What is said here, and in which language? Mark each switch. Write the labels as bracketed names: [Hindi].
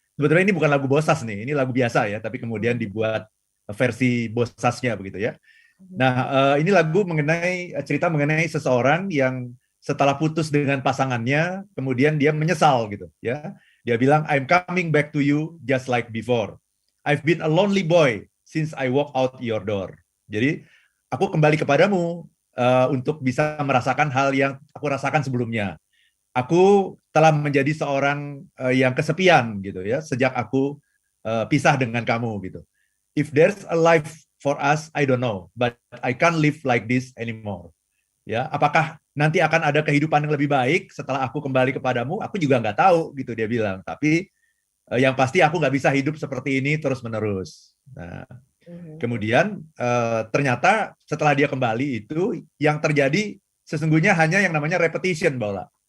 [Indonesian] sebetulnya ini bukan lagu bossas nih, ini lagu biasa ya, tapi kemudian dibuat versi bossasnya begitu ya. Nah, ini lagu mengenai cerita mengenai seseorang yang setelah putus dengan pasangannya, kemudian dia menyesal gitu, ya. Dia bilang, [English] I'm coming back to you just like before. I've been a lonely boy since I walk out your door. [Indonesian] Jadi, aku kembali kepadamu untuk bisa merasakan hal yang aku rasakan sebelumnya. Aku telah menjadi seorang yang kesepian gitu ya, sejak aku pisah dengan kamu gitu. [English] If there's a life for us, I don't know, but I can't live like this anymore. [Indonesian] Ya, apakah nanti akan ada kehidupan yang lebih baik setelah aku kembali kepadamu? Aku juga nggak tahu, gitu dia bilang. Tapi yang pasti aku nggak bisa hidup seperti ini terus menerus. Nah, kemudian ternyata setelah dia kembali itu yang terjadi sesungguhnya hanya yang namanya repetition, Baula.